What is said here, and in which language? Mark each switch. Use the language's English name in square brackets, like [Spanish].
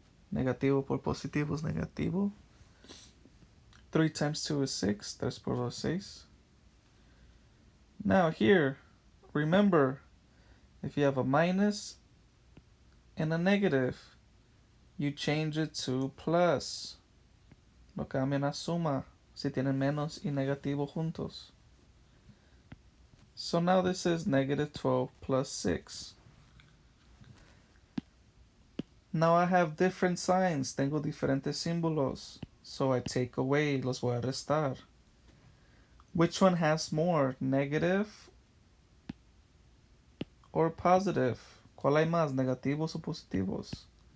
[Spanish] Negativo por positivo is negativo. [English] 3 times 2 is 6. [Spanish] 3 por 2 [English] is 6. Now here, remember, if you have a minus and a negative, you change it to plus. [Spanish] Lo cambian a suma si tienen menos y negativo juntos. [English] So now this is negative 12 plus 6. Now I have different signs. [Spanish] Tengo diferentes símbolos. [English] So I take away, [Spanish] los voy a restar. [English] Which one has more, negative or positive? [Spanish] ¿Cuál hay más, negativos o positivos?